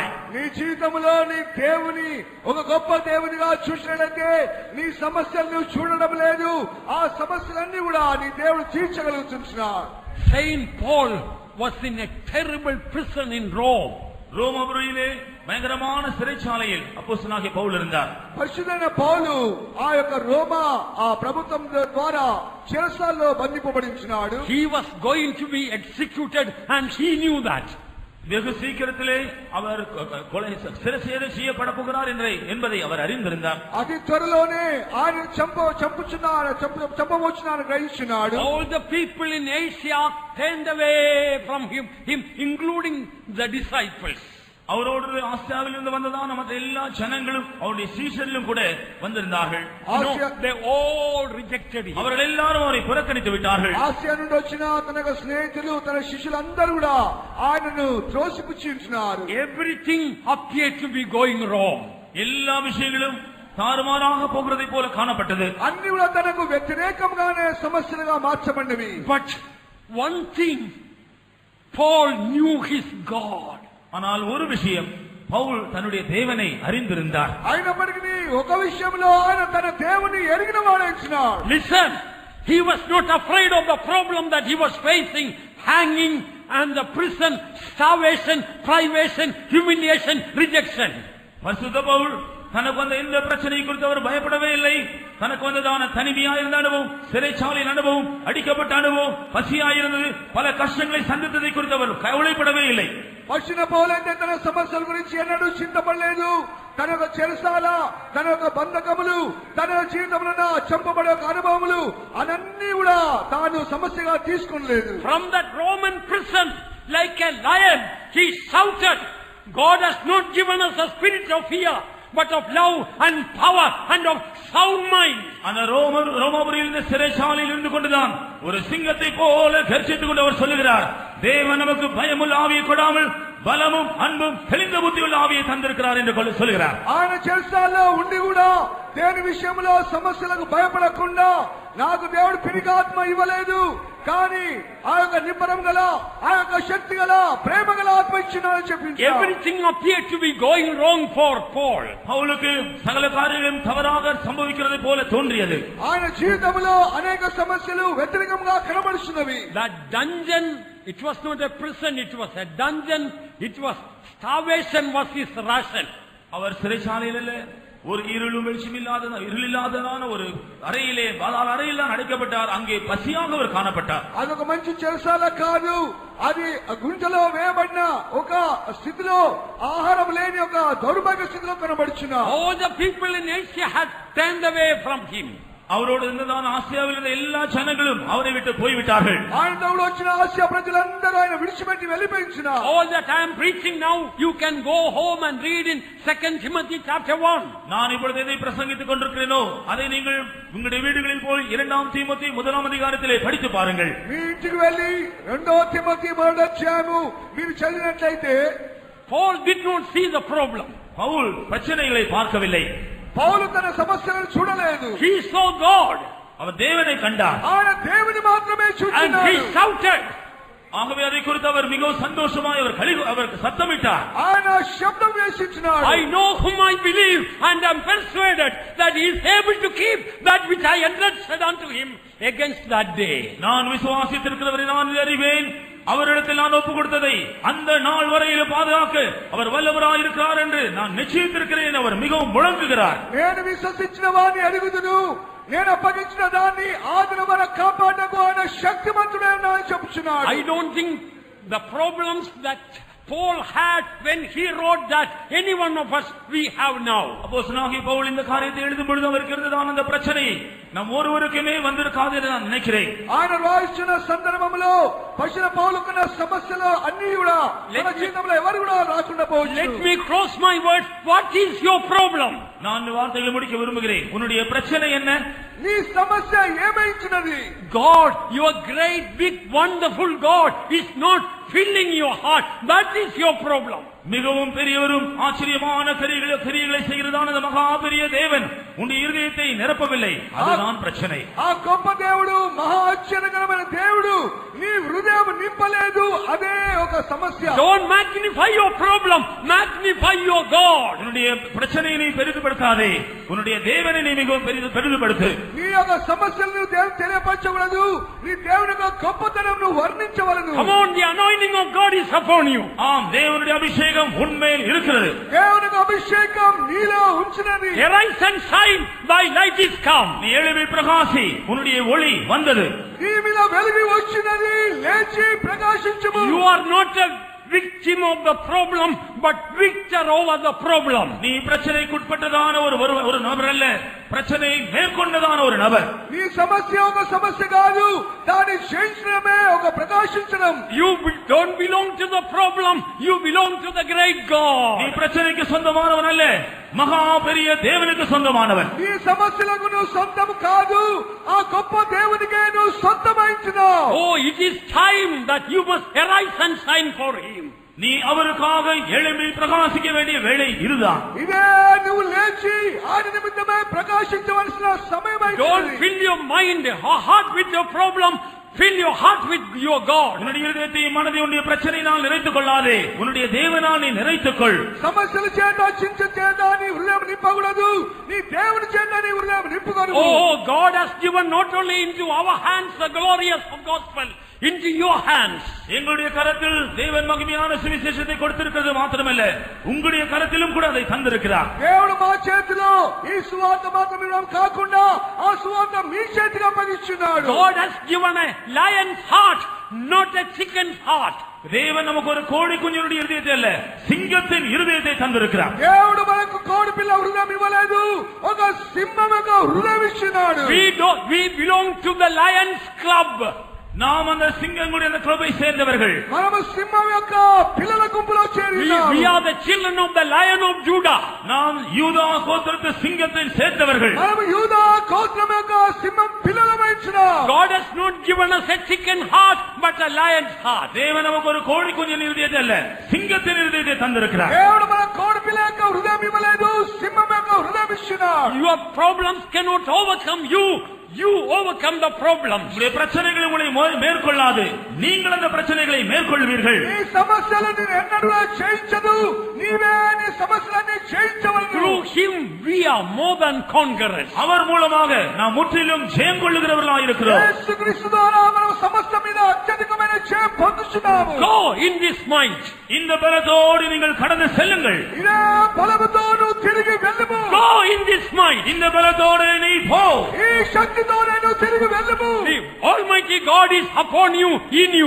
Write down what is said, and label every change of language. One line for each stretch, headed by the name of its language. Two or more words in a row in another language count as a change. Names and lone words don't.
Telugu: నీ జీవితంలో నీ దేవుని ఒక గొప్ప దేవునిగా చూసినట్లయితే నీ సమస్యలను చూడడం లేదు. ఆ సమస్యలన్నీ కూడా నీ దేవుడు తీర్చగలుగుతున్నాడు.
English: Saint Paul was in a terrible prison in Rome.
Tamil: ரோமாபுரியிலே பயங்கரமான சிறைச்சாலையில் அப்போஸ்தலனாகிய பவுல் இருந்தார்.
Telugu: పరిశుద్ధైన పౌలు ఆ యొక్క రోమా ఆ ప్రభుత్వం ద్వారా చెరసాలలో బంధింపబడి ఉన్నాడు.
English: He was going to be executed and he knew that.
Tamil: வெகு சீக்கிரத்திலே அவர் கொலை சிறைசேதம் செய்யப்பட போகிறார் என்பதை அவர் அறிந்திருந்தார்.
Telugu: అతి త్వరలోనే ఆయన చంపబోచున్నారని గ్రహించున్నాడు.
English: All the people in Asia turned away from him including the disciples.
Tamil: அவரோடு ஆசியாவில் இருந்து வந்ததான மற்ற எல்லா ஜனங்களும் அவருடைய சீஷர்களும் கூட வந்திருந்தார்கள். They all rejected him. அவர்கள் எல்லாரும் அவரை புறக்கணித்து விட்டார்கள்.
Telugu: ఆసియా నుండి వచ్చిన తన స్నేహితులు తన శిష్యులందరూ కూడా ఆయనను త్రోసిపుచ్చున్నారు.
English: Everything appeared to be going wrong.
Tamil: எல்லா விஷயங்களும் தாறுமாறாக போகிறதை போல காணப்பட்டது.
Telugu: అన్ని కూడా తనకు వ్యతిరేకంగానే సమస్యలుగా మార్చబడినవి.
English: But one thing, Paul knew his God.
Tamil: ஆனால் ஒரு விஷயம், பவுல் தன்னுடைய தேவனை அறிந்திருந்தார்.
Telugu: అయినప్పటికీ ఒక విషయంలో ఆయన తన దేవుని ఎరిగిన వాడైనాడు.
English: Listen, he was not afraid of the problem that he was facing, hanging and the prison, starvation, privation, humiliation, rejection.
Tamil: பரிசுத்த பவுல் தனக்கு வந்த இந்த பிரச்சனை குறித்து அவர் பயப்படவே இல்லை. தனக்கு வந்ததான தனிமையாயிருந்த அனுபவம், சிறைச்சாலையின் அனுபவம், அடிக்கப்பட்ட அனுபவம், பசியாயிருந்தது, பல கஷ்டங்களை சந்தித்ததை குறித்து அவர் கவலைப்படவே இல்லை.
Telugu: వచ్చిన పౌలైతే తన సమస్యల గురించి ఎన్నడూ చింతపడలేదు. తన యొక్క చెరసాల, తన యొక్క బంధకములు, తన జీవితంలో చంపబడే అనుభవములు అన్నీ కూడా తాను సమస్యగా తీసుకోలేదు.
English: From that Roman prison, like a lion, he shouted, God has not given us a spirit of fear, but of love and power and of sound mind.
Tamil: அந்த ரோமாபுரியில் சிறைச்சாலையில் இருந்து கொண்டுதான் ஒரு சிங்கத்தை போல கர்ஜித்துக் கொண்டு அவர் சொல்லுகிறார், தேவன் நமக்கு பயமுள்ள ஆவியை கொடாமல் பலமும் அன்பும் தெளிந்த புத்தியுள்ள ஆவியை தந்திருக்கிறார் என்று சொல்லுகிறார்.
Telugu: ఆయన చెరసాలలో ఉండి కూడా దేని విషయంలో సమస్యలకు భయపడకుండా నాకు దేవుడు పిరిగాత్మ ఇవ్వలేదు, కానీ ఆ యొక్క నిబ్బరం గల, ఆ యొక్క శక్తి గల, ప్రేమ గల ఆత్మ ఇచ్చినాడని చెప్పింది.
English: Everything appeared to be going wrong for Paul.
Tamil: பவுலுக்கு சகல காரியங்களும் தவறாக சம்பவிக்கிறது போல தோன்றியது.
Telugu: ఆయన జీవితంలో అనేక సమస్యలు వ్యతిరేకంగా కనబడుతున్నవి.
English: That dungeon, it was not a prison, it was a dungeon. It was starvation was his ration.
Tamil: அவர் சிறைச்சாலையில் ஒரு இருளில்லாததான ஒரு அறையிலே, பாதாள அறையில் அடைக்கப்பட்டார். அங்கே பசியாக அவர் காணப்பட்டார்.
Telugu: అదొక మంచి చెరసాల కాదు, అది గుంటలో వేయబడిన ఒక స్థితిలో, ఆహారం లేని ఒక దౌర్భాగ్య స్థితిలో కనబడుచున్నా.
English: All the people in Asia had turned away from him.
Tamil: அவரோடு இருந்ததான ஆசியாவில் இருந்த எல்லா ஜனங்களும் அவரை விட்டு போய்விட்டார்கள்.
Telugu: ఆయనతో వచ్చిన ఆసియా ప్రజలందరూ ఆయన విడిచిపెట్టి వెళ్ళిపోయించున్నారు.
English: All that I am preaching now, you can go home and read in 2 Timothy chapter 1.
Tamil: நான் இப்பொழுது எதை பிரசங்கித்துக் கொண்டிருக்கிறேனோ அதை நீங்கள் உங்களுடைய வீடுகளில் போய் 2 தீமோத்தேயு 1 அதிகாரத்திலே படித்து பாருங்கள்.
Telugu: మీ ఇంటికి వెళ్ళి 2 తిమోతి 1 అధ్యాయము మీరు చదివినట్లయితే,
English: Paul did not see the problem.
Tamil: பவுல் பிரச்சனைகளை பார்க்கவில்லை.
Telugu: పౌలు తన సమస్యలను చూడలేదు.
English: He saw God.
Tamil: அவர் தேவனை கண்டார்.
Telugu: ఆయన దేవుని మాత్రమే And చూస్తున్నాడు.
English: he shouted.
Tamil: ஆகவே அதை குறித்து அவர் மிகவும் சந்தோஷமாய் அவர் சத்தமிட்டார்.
Telugu: ఆయన శబ్దం వేసించున్నాడు.
English: I know whom I believe and am persuaded that he is able to keep that which I entrusted unto him against that day.
Tamil: நான் விசுவாசித்திருக்கிறவரை நான் அறிவேன், அவரிடத்தில் நான் ஒப்பு கொடுத்ததை அந்த நாள் வரையில் பாதுகாக்க அவர் வல்லவராய் இருக்கிறார் என்று நான் நிச்சயித்திருக்கிறேன். அவர் மிகவும் முழங்குகிறார்.
Telugu: నేను విశ్వసించిన వారిని అడుగుదును, నేను అప్పగించిన దాన్ని ఆదిన వరకు కాపాడకు ఆయన శక్తిమంతుడని చెప్పుచున్నాడు.
English: I don't think the problems that Paul had when he wrote that any one of us we have now.
Tamil: அப்போஸ்தலனாகிய பவுல் இந்த காரியத்தை எழுதும் பொழுது அவருக்கு இருந்ததான அந்த பிரச்சனை நம் ஒருவருக்குமே வந்திருக்காது என்று நான் நினைக்கிறேன்.
Telugu: ఆయన రాయించిన సందర్భంలో పశ్చిమ పౌలుకున్న సమస్యలు అన్ని కూడా మన జీవితంలో ఎవరు కూడా రాకుండా పోవచ్చు.
English: Let me close my words. What is your problem?
Tamil: நான் வார்த்தைகளை முடிக்க விரும்புகிறேன். உன்னுடைய பிரச்சனை என்ன?
Telugu: నీ సమస్య ఏమైంచినది?
English: God, your great, big, wonderful God is not filling your heart. That is your problem.
Tamil: மிகவும் பெரியவரும் ஆச்சரியமான கிரியைகளை செய்கிறதான அந்த மகா பெரிய தேவன் உன்னுடைய இதயத்தை நிரப்பவில்லை. அதுதான் பிரச்சனை.
Telugu: ఆ గొప్ప దేవుడు, మహా ఆశ్చర్యకరమైన దేవుడు నీ హృదయం నింపలేదు. అదే ఒక సమస్య.
English: Don't magnify your problem, magnify your God.
Tamil: உன்னுடைய பிரச்சனையை நீ பெரிதுபடுத்தாதே, உன்னுடைய தேவனை நீ மிகவும் பெரிதுபடுத்து.
Telugu: నీ యొక్క సమస్యలను నువ్వు దేవునికి తెలియపరచకూడదు. నీ దేవుని యొక్క గొప్పతనం నువ్వు వర్ణించవలెను.
English: Come on, the anointing of God is upon you.
Tamil: ஆம், தேவனுடைய அபிஷேகம் உன்மேல் இருக்கிறது.
Telugu: దేవుని యొక్క అభిషేకం నీలో ఉంచినది.
English: Arise and shine, thy light is come.
Tamil: நீ எழும்பி பிரகாசி, உன்னுடைய ஒளி வந்தது.
Telugu: నీ మీద వెలుగు వచ్చినది. లేచి ప్రకాశించుము.
English: You are not a victim of the problem, but victor over the problem.
Tamil: நீ பிரச்சனைக்குட்பட்டதான ஒரு நபர் அல்ல, பிரச்சனையை மேற்கொண்டதான ஒரு நபர்.
Telugu: నీ సమస్య ఒక సమస్య కాదు, దాన్ని జయించడమే ఒక ప్రకాశించడం.
English: You don't belong to the problem, you belong to the great God.
Tamil: நீ பிரச்சனைக்கு சொந்தமானவன் அல்ல, மகா பெரிய தேவனுக்கு சொந்தமானவன்.
Telugu: నీ సమస్యలకు నువ్వు సొంతం కాదు, ఆ గొప్ప దేవునికే నువ్వు సొంతమైంచినావు.
English: Oh, it is time that you must arise and shine for him.
Tamil: நீ அவருக்காக எழும்பி பிரகாசிக்க வேண்டிய வேளை இதுதான்.
Telugu: ఇదే నువ్వు లేచి ఆయన నిమిత్తమే ప్రకాశించవలసిన సమయమైంది.
English: Don't fill your mind or heart with your problem, fill your heart with your God.
Tamil: உன்னுடைய இதயத்தையும் மனதை உன்னுடைய பிரச்சனையினால் நிறைத்துக் கொள்ளாதே, உன்னுடைய தேவனால் நீ நிறைத்துக் கொள்.
Telugu: సమస్యల చేత చింత చేత నీ హృదయం నింపకూడదు, నీ దేవుని చేత నీ హృదయం నింపుకోను.
English: Oh, God has given not only into our hands the glorious gospel, into your hands.
Tamil: எங்களுடைய கரத்தில் தேவன் மகிமையான சுவிசேஷத்தை கொடுத்திருக்கிறது மாத்திரமல்ல, உங்களுடைய கரத்திலும் கூட அதை தந்திருக்கிறார்.
Telugu: దేవుడు మా చేతిలో ఈ సువార్త మాత్రం ఇవ్వడం కాకుండా ఆ సువార్త మీ చేతికి అప్పగించున్నాడు.
English: God has given a lion's heart, not a chicken's heart.
Tamil: தேவன் நமக்கு ஒரு கோழி குஞ்சினுடைய இருதயத்தை அல்ல, சிங்கத்தின் இருதயத்தை தந்திருக்கிறார்.
Telugu: దేవుడు మనకు కోడి పిల్ల హృదయం ఇవ్వలేదు, ఒక సింహం యొక్క హృదయం ఇచ్చినాడు.
English: We belong to the lion's club.
Tamil: நாம் அந்த சிங்கங்களுடைய அந்த கிளப்பை சேர்ந்தவர்கள்.
Telugu: మనము సింహం యొక్క పిల్లల గుంపులో చేరినాము.
English: We are the children of the lion of Judah.
Tamil: நாம் யூதா கோத்திரத்து சிங்கத்தை சேர்ந்தவர்கள்.
Telugu: మనము యూదా గోత్రం యొక్క సింహం పిల్లలమైనాము.
English: God has not given us a chicken heart but a lion's heart.
Tamil: தேவன் நமக்கு ஒரு கோழி குஞ்சின் இருதயத்தை அல்ல, சிங்கத்தின் இருதயத்தை தந்திருக்கிறார்.
Telugu: దేవుడు మన కోడి పిల్ల యొక్క హృదయం ఇవ్వలేదు, సింహం యొక్క హృదయం ఇచ్చినాడు.
English: Your problems cannot overcome you. You overcome the problems.
Tamil: உங்களுடைய பிரச்சனைகளை உங்களை மேற்கொள்ளாது, நீங்கள் அந்த பிரச்சனைகளை மேற்கொள்வீர்கள்.
Telugu: నీ సమస్యలను ఎన్నడూ జయించదు, నీవే నీ సమస్యలను జయించవలెను.
English: Through him we are more than conquerors.
Tamil: அவர் மூலமாக நாம் முற்றிலும் ஜெயம் கொள்ளுகிறவர்களாக இருக்கிறோம்.
Telugu: యేసుక్రీస్తు ద్వారా మనం సమస్త మీద అత్యధికమైన జయం పొందుచున్నాము.
English: Go in this might.
Tamil: இந்த பலத்தோடு நீங்கள் கடந்து செல்லுங்கள்.
Telugu: ఇదే బలముతో నువ్వు తిరిగి వెళ్ళుము.
English: Go in this might.
Tamil: இந்த பலத்தோடு நீ போ.
Telugu: ఈ శక్తితోనే నువ్వు తిరిగి వెళ్ళుము.
English: The Almighty God is upon you, in you.